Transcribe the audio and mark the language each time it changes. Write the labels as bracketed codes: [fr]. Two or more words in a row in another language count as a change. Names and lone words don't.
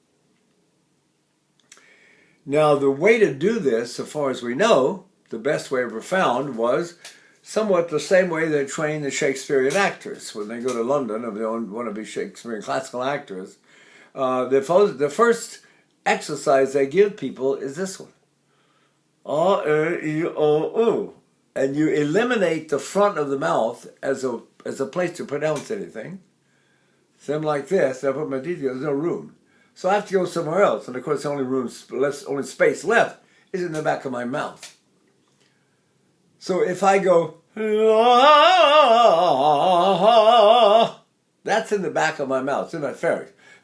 [en] Now, the way to do this, so far as we know, the best way ever found was somewhat the same way they train the Shakespearean actors when they go to London, if they want to be Shakespearean classical actors. The first exercise they give people is this one. A-E-O-U. And you eliminate the front of the mouth as a place to pronounce anything. Same like this, I put my teeth together, there's no room. So I have to go somewhere else, and of course the only space left is in the back of my mouth. So if I go, that's in the back of my mouth, it's in my pharynx.